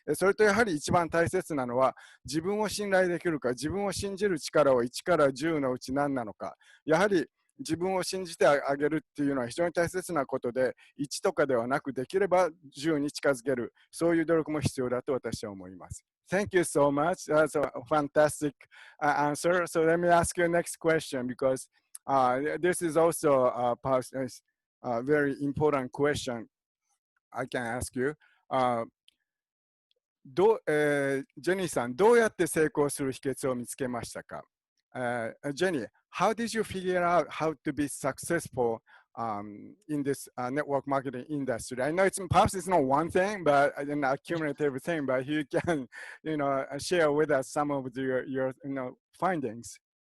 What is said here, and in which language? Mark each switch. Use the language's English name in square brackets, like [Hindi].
[Japanese] それとやはり一番大切なのは、自分を信頼できるか、自分を信じる力を1から10のうち何なのか。やはり自分を信じてあげるっていうのは非常に大切なことで、1とかではなく、できれば10に近づける、そういう努力も必要だと私は思います。 [English] Thank you so much. That's a fantastic answer. So let me ask you the next question, because this is also a very important question I can ask you. [Japanese] ジェニーさん、どうやって成功する秘訣を見つけましたか？ [English] Jenny, how did you figure out how to be successful in this network marketing industry? I know perhaps it's not one thing, but an accumulative thing. But you can, share with us some of your findings.